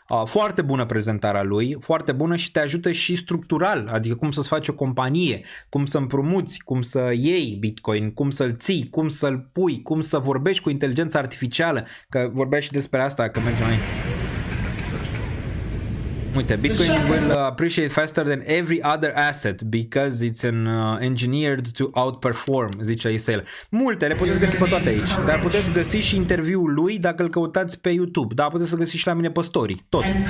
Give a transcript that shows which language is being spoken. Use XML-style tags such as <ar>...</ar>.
<ro>Foarte bună prezentarea lui, foarte bună și te ajută și structural, adică cum să-ți faci o companie, cum să împrumuți, cum să iei Bitcoin, cum să-l ții, cum să-l pui, cum să vorbești cu inteligența artificială, că vorbea și despre asta, că mergem aici. Uite,</ro> <en>Bitcoin will appreciate faster than every other asset because it's engineered to outperform,</en> <ro>zice Isel. Multe, le puteți găsi pe toate aici, dar puteți găsi și interviul lui dacă îl căutați pe YouTube, dar puteți să găsiți și la mine pe story, tot.</ro>